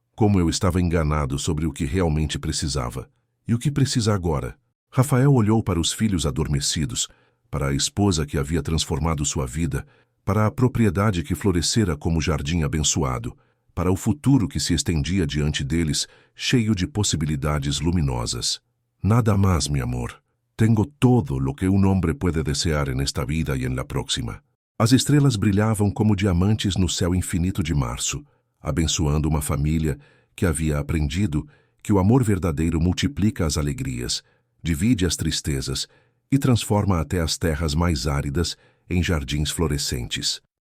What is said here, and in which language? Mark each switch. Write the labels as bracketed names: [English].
[Portuguese] Como eu estava enganado sobre o que realmente precisava. E o que precisa agora? Rafael olhou para os filhos adormecidos, para a esposa que havia transformado sua vida, para a propriedade que florescera como jardim abençoado, para o futuro que se estendia diante deles, cheio de possibilidades luminosas. [Spanish] Nada mais, mi amor. Tengo todo lo que un hombre puede desear en esta vida y en la próxima. [Portuguese] As estrelas brilhavam como diamantes no céu infinito de março, abençoando uma família que havia aprendido que o amor verdadeiro multiplica as alegrias, divide as tristezas e transforma até as terras mais áridas em jardins florescentes.